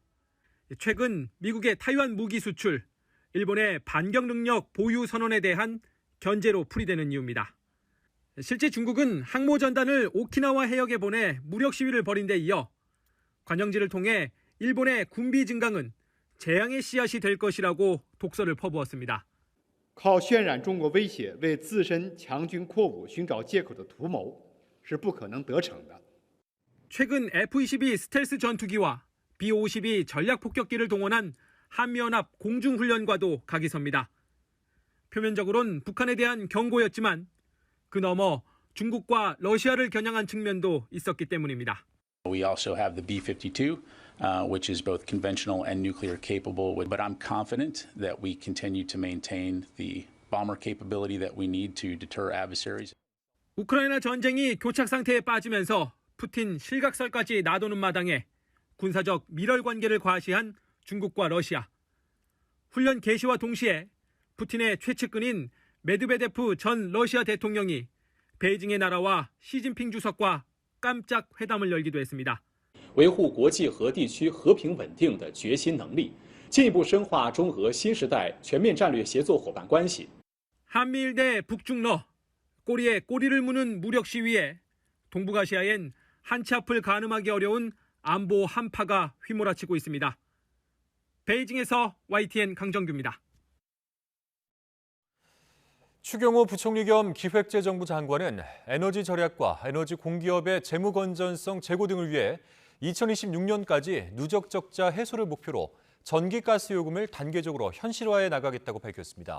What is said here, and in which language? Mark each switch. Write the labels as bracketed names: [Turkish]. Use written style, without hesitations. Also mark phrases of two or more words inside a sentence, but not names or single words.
[Korean] 최근 미국의 타이완 무기 수출, 일본의 반격 능력 보유 선언에 대한 견제로 풀이되는 이유입니다. 실제 중국은 항모전단을 오키나와 해역에 보내 무력 시위를 벌인 데 이어 관영지를 통해 일본의 군비 증강은 재앙의 씨앗이 될 것이라고 독서를 퍼부었습니다. [Chinese] 靠渲染中国威胁为自身强军扩武寻找借口的图谋是不可能得逞的。 [Korean] 최근 F-22 스텔스 전투기와 B-52 전략 폭격기를 동원한 한미연합 공중훈련과도 각이 섭니다. 표면적으로는 북한에 대한 경고였지만 그 너머 중국과 러시아를 겨냥한 측면도 있었기 때문입니다. [English] We also have the B-52, which is both conventional and nuclear capable. But I'm confident that we continue to maintain the bomber capability that we need to deter adversaries. [Korean] 우크라이나 전쟁이 교착 상태에 빠지면서 푸틴 실각설까지 나도는 마당에 군사적 밀월 관계를 과시한 중국과 러시아. 훈련 개시와 동시에 푸틴의 최측근인 메드베데프 전 러시아 대통령이 베이징의 나라와 시진핑 주석과 깜짝 회담을 열기도 했습니다. [Chinese] 维护国际和地区和平稳定的决心能力，进一步深化中俄新时代全面战略协作伙伴关系。 [Korean] 한미일 대 북중러, 꼬리에 꼬리를 무는 무력 시위에 동북아시아엔 한치 앞을 가늠하기 어려운 안보 한파가 휘몰아치고 있습니다. 베이징에서 YTN 강정규입니다. 추경호 부총리 겸 기획재정부 장관은 에너지 절약과 에너지 공기업의 재무 건전성 제고 등을 위해 2026년까지 누적 적자 해소를 목표로 전기가스 요금을 단계적으로 현실화해 나가겠다고 밝혔습니다.